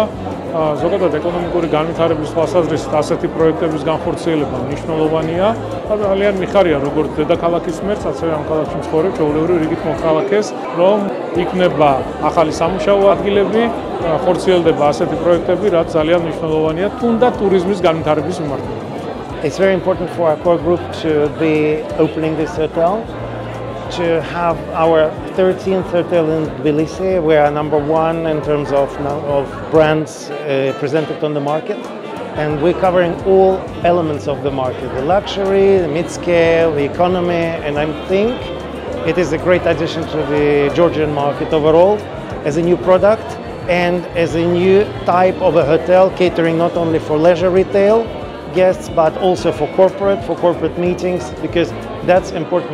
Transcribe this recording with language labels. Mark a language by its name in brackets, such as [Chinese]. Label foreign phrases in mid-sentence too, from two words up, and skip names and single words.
[Georgian] ზოგადად ეკონომიკური განვითარების თვალსაზრისით ასეთი პროექტების განხორციელება მნიშვნელოვანია და ძალიან მიხარია როგორც დედაქალაქის მერც, ასევე ამ ქალაქში მცხოვრებ ჩვეულებრივ რიგით მოქალაქეს, რომ იქნება ახალი სამუშაო ადგილები, ხორციელდება ასეთი პროექტები, რაც ძალიან მნიშვნელოვანია თუნდაც ტურიზმის განვითარების მიმართულებით. [English] It's very important for our core group to be opening this hotel, to have our 13th hotel in Tbilisi. We are number one in terms of brands presented on the market, and we're covering all elements of the market: the luxury, the mid-scale, the economy, and I think it is a great addition to the Georgian market overall as a new product and as a new type of a hotel catering not only for leisure retail guests but also for corporate meetings, because that's important.